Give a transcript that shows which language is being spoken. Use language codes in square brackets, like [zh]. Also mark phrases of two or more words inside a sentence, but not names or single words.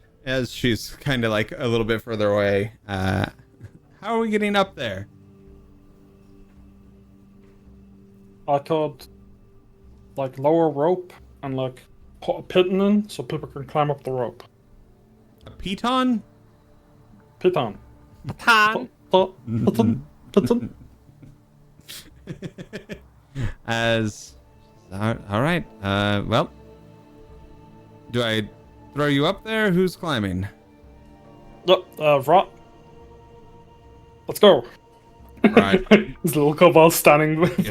[en] As she's kind of like a little bit further away. How are we getting up there? I thought like lower rope and like put a piton in so people can climb up the rope. A piton? Piton. Pan. Piton. Piton. As all right. Well, do I throw you up there? Who's climbing? Look, Rot. Let's go. Right. His little kobold standing for